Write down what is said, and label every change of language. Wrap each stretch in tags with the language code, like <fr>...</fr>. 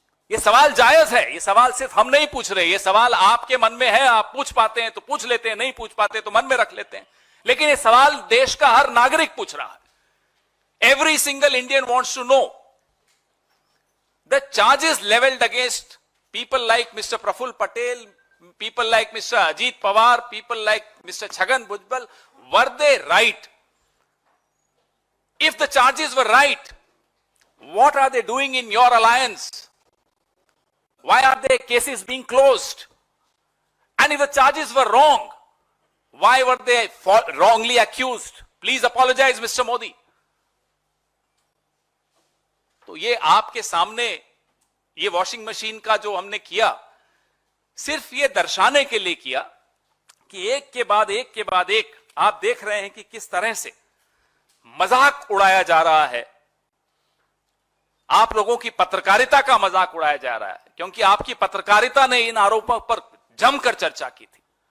<hi>ये सवाल जायज है, ये सवाल सिर्फ हम नहीं पूछ रहे, ये सवाल आपके मन में है, आप पूछ पाते हैं तो पूछ लेते हैं, नहीं पूछ पाते तो मन में रख लेते हैं, लेकिन ये सवाल देश का हर नागरिक पूछ रहा है।</hi> <en>Every single Indian wants to know the charges levelled against people like mister Praful Patel, people like Mr. Ajit Pawar, people like Mr. Chhagan Bhujbal, were they right? If the charges were right, what are they doing in your alliance? Why are their cases being closed? And if the charges were wrong, why were they wrongly accused? Please apologize, Mr. Modi.</en> <hi>तो ये आपके सामने ये washing machine का जो हमने किया, सिर्फ ये दर्शाने के लिए किया कि एक के बाद एक आप देख रहे हैं कि किस तरह से मजाक उड़ाया जा रहा है, आप लोगों की पत्रकारिता का मजाक उड़ाया जा रहा है, क्योंकि आपकी पत्रकारिता ने इन आरोपों पर जमकर चर्चा की थी।</hi>